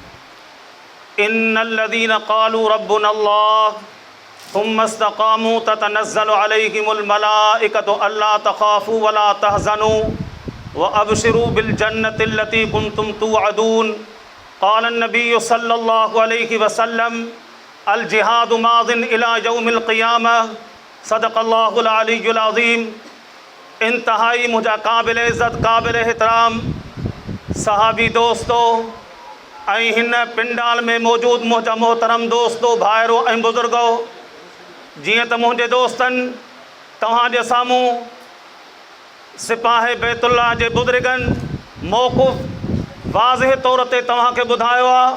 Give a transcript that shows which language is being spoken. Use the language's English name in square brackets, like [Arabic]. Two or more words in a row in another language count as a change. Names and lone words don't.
[Arabic] إن الذين قالوا ربنا الله ثم استقاموا تتنزل عليهم الملائكة ألا تخافوا ولا تحزنوا وأبشروا بالجنة التي كنتم توعدون قال النبي صلى الله عليه وسلم الجهاد ماض إلى يوم القيامة صدق الله العلي العظيم सदक़ल्लाहुल अलियुल अज़ीम। [Sindhi] इंतहाई मुझा काबिल इज़्ज़त काबिल एहतराम सहाबी दोस्तों ऐं हिन पिंडाल में मौजूद मुझा मोहतरम दोस्तों भाइरो ऐं बुज़ुर्गो, जीअं त मुंहिंजे दोस्तनि तव्हांजे साम्हूं सिपाही बैतुल्लाह जे बुज़ुर्गनि मौक़ुफ़ वाज़िह तौर ते तव्हांखे ॿुधायो आहे।